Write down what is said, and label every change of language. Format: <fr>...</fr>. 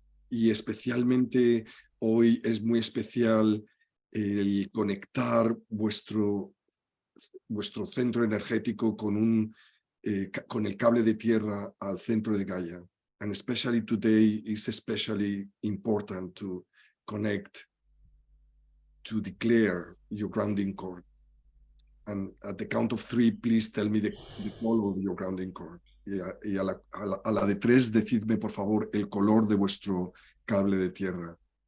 <es>Y especialmente hoy es muy especial el conectar vuestro centro energético con el cable de tierra al centro de Gaia.</es> <en>And especially today is especially important to connect, to declare your grounding cord. And at the count of 3, please tell me the color of your grounding cord.</en> <es>Y a la de 3, decidme por favor el color de vuestro cable de tierra.</es>